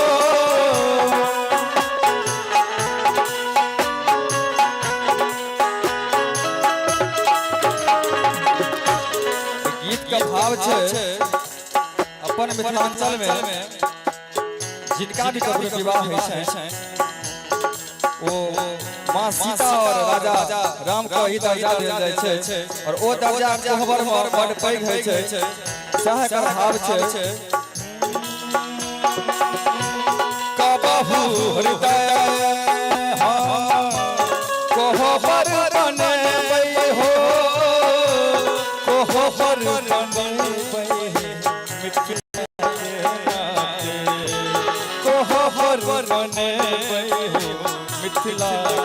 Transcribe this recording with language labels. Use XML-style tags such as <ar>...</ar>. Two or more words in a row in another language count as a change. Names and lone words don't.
<mai>गीत का भाव छे अपन मिथिलांचल में जिनका भी कभी विवाह होइ छै ओ माँ सीता और राजा राम को ही दर्जा देल जाय छै और ओ दर्जा कोहबर में बड़ पैघ होइ छै सह कर भाव छै कबहू हृदय कोहबर बने बई हो कोहबर बने बई मिथिला के कोहबर बने बई हो मिथिला</mai>